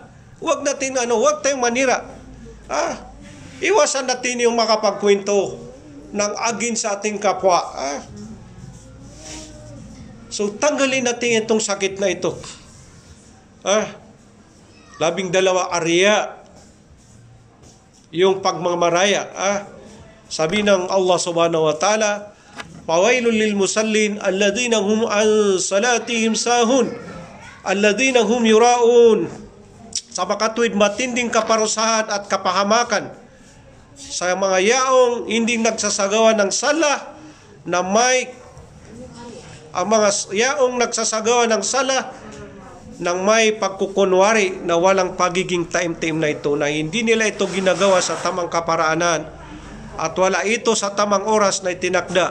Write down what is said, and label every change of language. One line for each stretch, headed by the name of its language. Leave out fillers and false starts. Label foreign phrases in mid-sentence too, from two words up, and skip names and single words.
Filipino: Huwag natin, huwag tayong manira. Iwasan natin yung makapagkwento ng agin sa ating kapwa. So, tanggalin natin itong sakit na ito. 12 arya. Yung pagmamaraya. Sabi ng
Arabic: الله سبحانه وتعالى، فويل للمصلين، الذين هم عن صلاتهم ساهون، الذين هم يراءون.
Filipino: Sa makatuwid, matinding kaparusahan at kapahamakan sa mga yaong hindi nagsasagawa ng sala na ang mga yaong nagsasagawa ng sala ng may pagkukunwari na walang pagiging taimtim na ito, na hindi nila ito ginagawa sa tamang kaparaanan at wala ito sa tamang oras na itinakda.